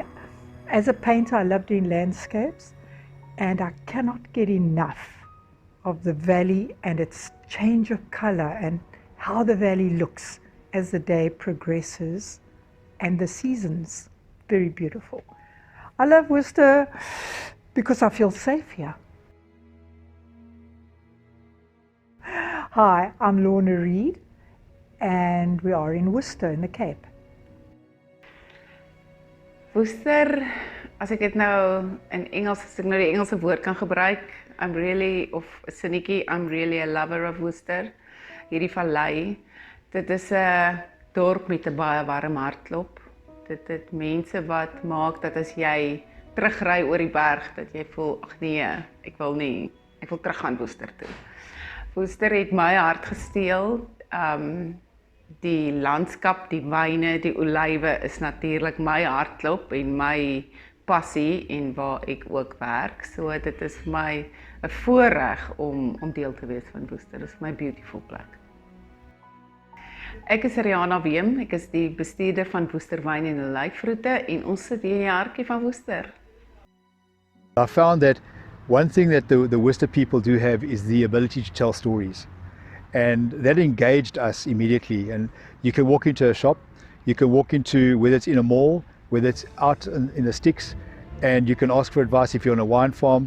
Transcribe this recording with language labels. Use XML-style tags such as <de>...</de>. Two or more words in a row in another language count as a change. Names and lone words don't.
<en>As a painter, I love doing landscapes, and I cannot get enough of the valley and its change of color and how the valley looks as the day progresses and the seasons. Very beautiful. I love Worcester because I feel safe here. Hi, I'm Lorna Reed, and we are in Worcester in the Cape.</en> <af>Worcester, as ek dit nou in Engels, as ek nou die Engelse woord kan gebruik,</af> <en>I'm really a lover of Worcester.</en> <af>Hierdie vallei, dit is 'n dorp met 'n baie warm hartklop. Dit het mense wat maak dat as jy terugry oor die berg, dat jy voel, ag nee, ek wil terug gaan Worcester toe. Worcester het my hart gesteel. Die landskap, die wyne, die olywe is natuurlik my hartklop en my passie en waar ek ook werk. So dit is vir my 'n voorreg om deel te wees van Worcester. Dit is my beautiful plek. Ek is Rihanna Weem, ek is die bestuurder van Worcester Wyn en Olyfroete en ons sit hier in die hartjie van Worcester.</af> <en>I found that one thing that the Worcester people do have is the ability to tell stories. And that engaged us immediately. And you can walk into a shop, you can walk into, whether it's in a mall, whether it's out in the sticks, and you can ask for advice if you're on a wine farm.</en>